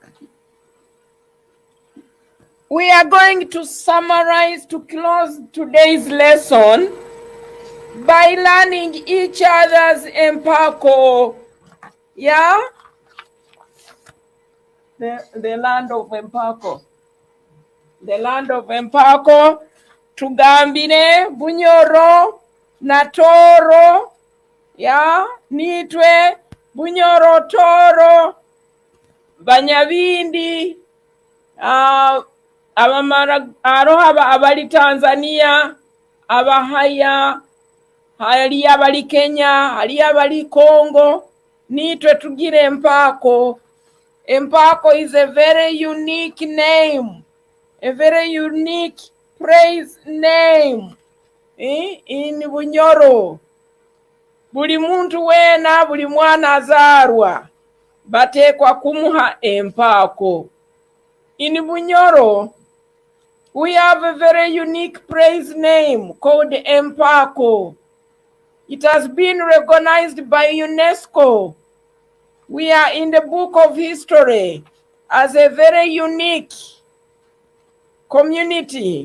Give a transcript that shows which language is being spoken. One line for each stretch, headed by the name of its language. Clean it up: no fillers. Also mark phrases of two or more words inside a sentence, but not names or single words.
English: We are going to summarize to close today's lesson by learning each other's empako. Yeah? The land of empako. The land of empako.
Nyoro: Tugambine, Bunyoro, Natoro. Yeah? Nitwe, Bunyoro, Toro. Banyabindi, abali Tanzania, abahaya, hali abali Kenya, hali abali Congo, nitwe tugire empako.
English: Empako is a very unique name, a very unique praise name in Bunyoro.
Nyoro: Buli muntu wena, buli mwana azarwa. Batekwa kumuha empako.
English: In Bunyoro, we have a very unique praise name called empako. It has been recognized by UNESCO. We are in the book of history as a very unique community.